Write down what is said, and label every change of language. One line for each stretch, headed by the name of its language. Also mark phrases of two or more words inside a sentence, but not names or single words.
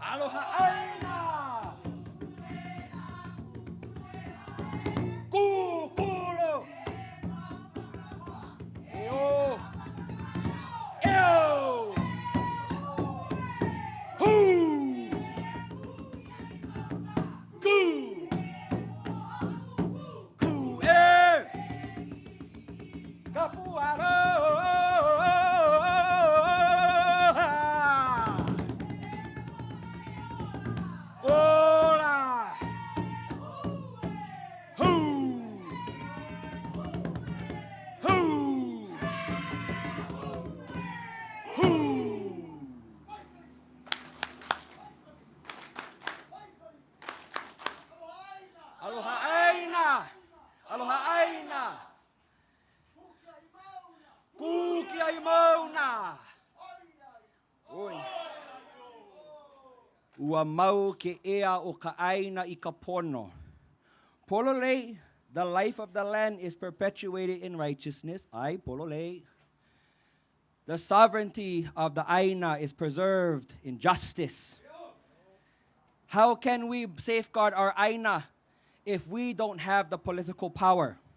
Hawaiian: Aloha aina. Kukuro. Eo. Eo. Hu. Ku. Ku e. Kapuaro. Ola. Hu. Hu. Hu. Aloha aina. Aloha aina. Ku Kiaʻi mauna. Oi. Ua mau ke ea o ka aina I ka pono. Pololei,
English: the life of the land is perpetuated in righteousness.
Hawaiian: Ai, pololei.
English: The sovereignty of the aina is preserved in justice. How can we safeguard our aina if we don't have the political power?